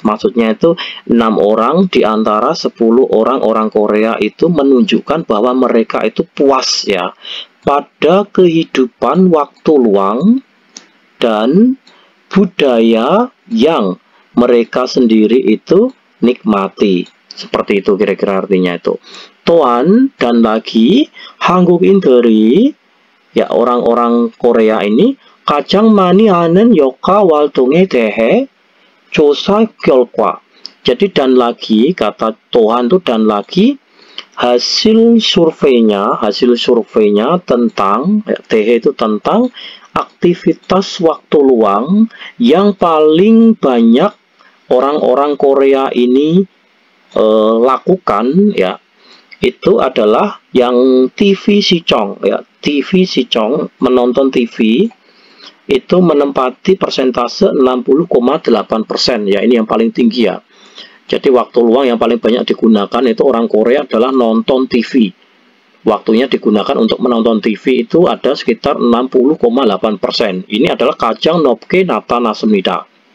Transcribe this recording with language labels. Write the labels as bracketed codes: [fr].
[id] Maksudnya itu 6 orang di antara 10 orang Korea itu menunjukkan bahwa mereka itu puas ya pada kehidupan waktu luang dan budaya yang mereka sendiri itu nikmati. Seperti itu kira-kira artinya itu. [ko] 또한 [id] dan lagi [ko] 한국인들이, [id] ya orang-orang Korea ini, [ko] 가장 많이 하는 여가 활동에 대해 조사 결과. [id] Jadi dan lagi, kata [ko] 또한 [id] itu dan lagi, hasil surveinya tentang, TH itu tentang aktivitas waktu luang yang paling banyak orang-orang Korea ini lakukan, ya itu adalah yang TV 시청, ya TV 시청, menonton TV itu menempati persentase 60,8%, ya ini yang paling tinggi ya. Jadi waktu luang yang paling banyak digunakan itu orang Korea adalah nonton TV. Waktunya digunakan untuk menonton TV itu ada sekitar 60,8%. Ini adalah [ko] 가장 높게 나타났습니다.